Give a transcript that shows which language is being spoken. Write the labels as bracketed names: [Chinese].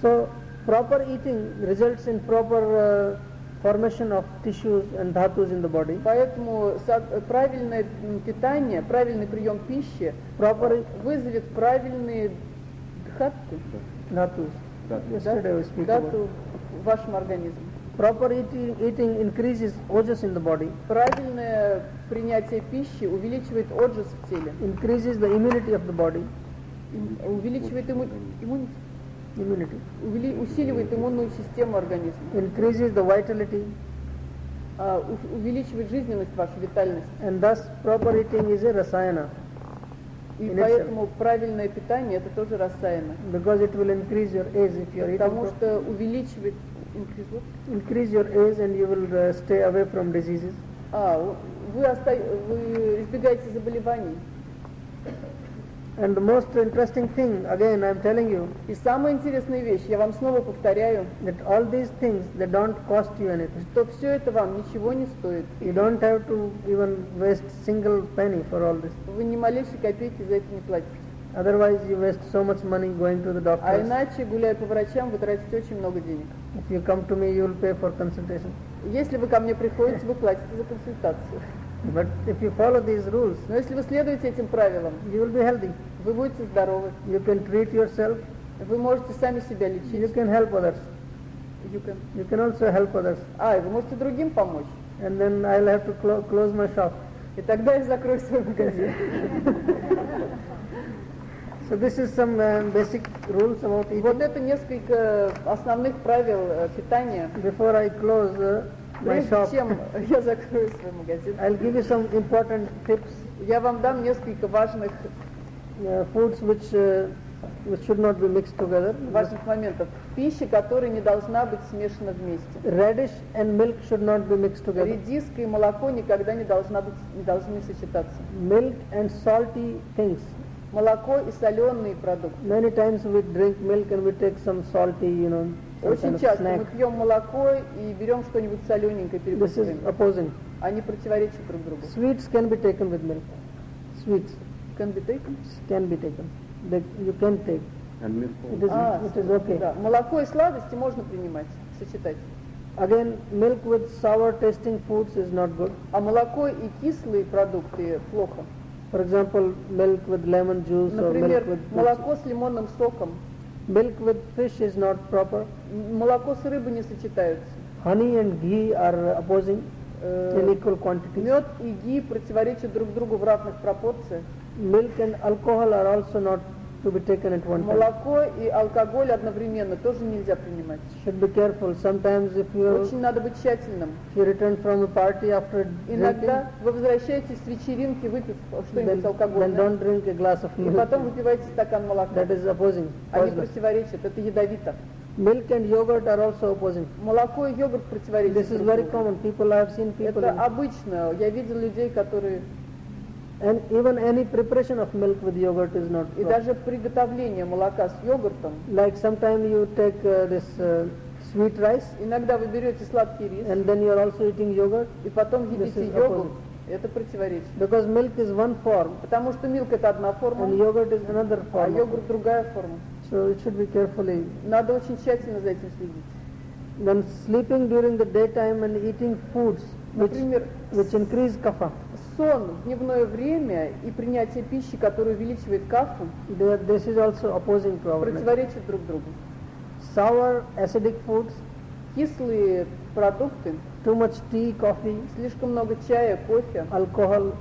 [English] So. Proper eating results in proper formation of tissues and dhatus in the body. [Russian] Поэтому правильное питание, правильный прием пищи вызовет правильные дхатты. [English] Dhatus. Yesterday we speak [Russian] dhatu в вашем организме. [English] Proper eating increases ojas in the body. [Russian] Правильное принятие пищи увеличивает ojas в теле. [English] Increases the immunity of the body. [Russian] Увеличивает иммунитет. [English] Immunity. [Russian] Усиливает иммунную систему организма. [English] Increases the vitality. [Russian] Увеличивает жизненность вашу, витальность. [English] And thus proper eating is a rasayana. [Russian] И поэтому правильное питание это тоже расаяна. [English] Because it will increase your age if you're eating. [Russian] Потому что увеличивает [English] increase your age and you will stay away from diseases. [Russian] Вы избегаете заболеваний. [English] And the most interesting thing, again, I'm telling you. [Russian] И самая интересная вещь, я вам снова повторяю. [English] That all these things, they don't cost you anything. [Russian] Что все это вам ничего не стоит. [English] You don't have to even waste single penny for all this. [Russian] Вы ни малейшей копейки за это не платите. [English] Otherwise, you waste so much money going to the doctors. [Russian] А иначе, гуляя по врачам, вы тратите очень много денег. [English] If you come to me, you will pay for consultation. [Russian] Если вы ко мне приходите, вы платите за консультацию. [English] But if you follow these rules, [Russian] но если вы следуете этим правилам, [English] you will be healthy. [Russian] Вы будете здоровы. [English] You can treat yourself. [Russian] Вы можете сами себя лечить. [English] You can help others. You can also help others. [Russian] И вы можете другим помочь. [English] And then I'll have to close my shop. [Russian] И тогда я закрою свой магазин. [English] So this is some basic rules about eating. [Russian] Вот это несколько основных правил питания. [English] Before I close. [Russian] Я закрою свой магазин. [English] I'll give you some important tips. [Russian] Я вам дам несколько важных [English] foods which should not be mixed together. [Russian] Важных моментов. Пища, которая не должна быть смешана вместе. [English] Radish and milk should not be mixed together. [Russian] Редиска и молоко никогда не должны сочетаться. [English] Milk and salty things. [Russian] Молоко и соленые продукты. [English] Many times we drink milk and we take some salty, you know. [Russian] Очень часто мы пьем молоко и берем что-нибудь солененькое перекусываем. Они противоречат друг другу. [English] Sweets can be taken with milk. Sweets. Can be taken? Can be taken. You can take. And milk. It is okay. [Russian] Да. Молоко и сладости можно принимать, сочетать. [English] Again, milk with sour tasting foods is not good. [Russian] А молоко и кислые продукты плохо. [English] For example, milk with lemon juice [Russian] Например, [English] or milk with [Russian] молоко с лимонным соком. [English] Milk with fish is not proper. [Russian] Молоко с рыбой не сочетаются. [English] Honey and ghee are opposing in equal quantities. [Russian] Мед и ги противоречат друг другу в разных пропорциях. [English] Milk and alcohol are also not to be taken at one [Russian] Молоко [English] time. [Russian] И алкоголь одновременно тоже нельзя принимать. [English] Should be careful. Sometimes if you [Russian] Очень надо быть тщательным. [English] If you return from a party after [Russian] Иногда [English] drinking, [Russian] вы возвращаетесь с вечеринки, выпив что-нибудь [English] then, [Russian] алкогольное. [English] Then don't drink a glass of milk. [Russian] И потом выпиваете стакан молока. [English] That is opposing. [Russian] Они противоречат. Это ядовито. [English] Milk and yogurt are also opposing. [Russian] Молоко и йогурт противоречат. [English] This is very common. People I've seen people. [Russian] Это обычно. Я видел людей, которые. [English] And even any preparation of milk with yogurt is not. [Russian] И даже приготовление молока с йогуртом. [English] Like sometimes you take this sweet rice. [Russian] Иногда вы берете сладкий рис. [English] And then you're also eating yogurt. [Russian] И потом едите йогурт. Это противоречит. [English] Because milk is one form. [Russian] Потому что [English] milk [Russian] это одна форма. [English] And yogurt is another form. [Russian] А йогурт другая форма. [English] So it should be carefully. [Russian] Надо очень тщательно за этим следить. [English] When sleeping during the daytime and eating foods which increase kapha. [Russian] Сон в дневное время и принятие пищи, которая увеличивает кафу, [English] this is also opposing to our [Russian] противоречит [English] method. [Russian] Друг другу. [English] Sour, acidic foods, [Russian] кислые продукты, [English] too much tea, coffee, [Russian] слишком много чая, кофе, [English] alcohol,